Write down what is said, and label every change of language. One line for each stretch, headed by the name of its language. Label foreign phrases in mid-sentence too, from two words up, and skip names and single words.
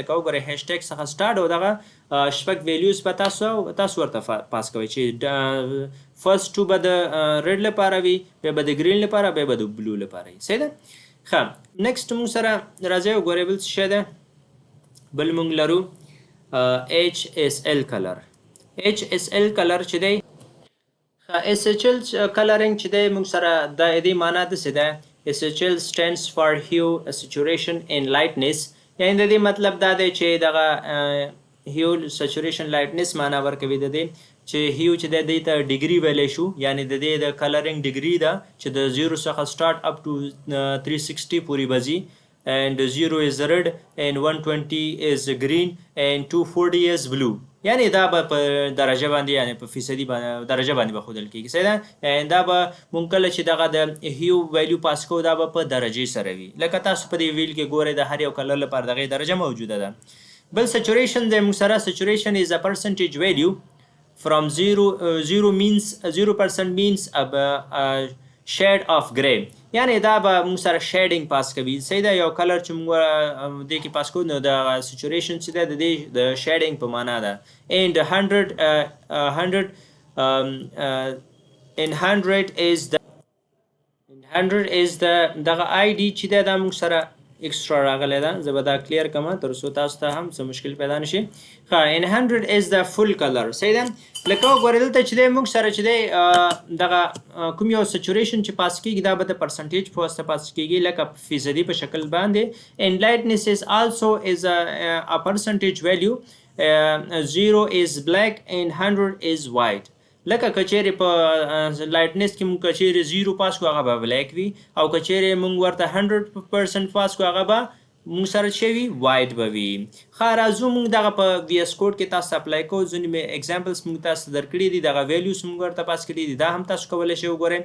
Pashto: لکه وګورئ هیشټیګ څخه سټارټ او دغه شپږ ویلیوز به تاسو ورته پاس کوئ چې
English: first two
Pashto: به د ریډ لپاره وي، بیا به د ګرین لپاره، بیا به د بلو لپاره وي. صحیح ده. ښه نیکسټ مونږ سره راځئ وګورئ بل څه شی ده. بل مونږ لرو HSL کلر. HSL کلر چې دی SHL کلرینګ چې دی مونږ سره د دې معنا داسې ده
English: SHL stands for hue, saturation and lightness.
Pashto: یعنې د دې مطلب دا دی چې دغه
English: hue, saturation, lightness
Pashto: معنا ورکوي د دې چې hue چې دی دې ته ډیګري ویلی شو، یعنې د دې د کلرینګ ډیګري ده چې د 0 څخه
English: start up to
Pashto: 360 پورې به ځي.
English: and 0 is red and 120 is green and 240 is blue.
Pashto: یعنی دا به په درجه باندې، یعنی په فیصدي درجه باندې به ښودل کېږي. صحیح ده. دا به مونږ کله چې دغه د
English: hue value
Pashto: پاس کوو دا به په درجې سره وي. لکه تاسو په دې ویل کې ګورئ د هر یو کلر لپاره دغه درجه موجوده ده. بل سچوریشن دی مونږ سره.
English: سچوریشن is a percentage value from 0 means 0% means a shade of grey.
Pashto: یعنی دا به مونږ سره شیډینګ پاس کوي. صحیح ده. یو کلر چې مونږ دې کې پاس کوو نو د سچوریشن چې ده د دې د شیډینګ په معنا ده.
English: and 100 is the
Pashto: دغه ID چې ده دا مونږ سره ایکسترا راغلی ده. زه به دا کلیر کړم تر څو تاسو ته هم څه مشکل پیدا نشي. ښه
English: and 100 is the full color.
Pashto: صحیح ده. لکه وګورئ دلته چې دی مونږ سره چې دی دغه کوم یو سچوریشن چې پاس کېږي دا به د پرسنټیج په واسطه پاس کېږي، لکه فیصدي په شکل باندې.
English: and lightness is also is a percentage value. 0 is black and 100 is white.
Pashto: لکه که چیرې په لایټنس کې مونږ که چیرې 0 پاس کړو هغه به بلیک وي، او که چیرې مونږ ورته 100% پاس کړو هغه به مونږ سره څه وي، وایټ به وي. ښه راځو مونږ دغه په وی ایس کوډ کې تاسو اپلای کوو. ځینې مې ایگزامپلز مونږ تاسو درکړي دي، دغه ویلیوز مونږ ورته پاس کړي دي، دا هم تاسو کولی شئ وګورئ.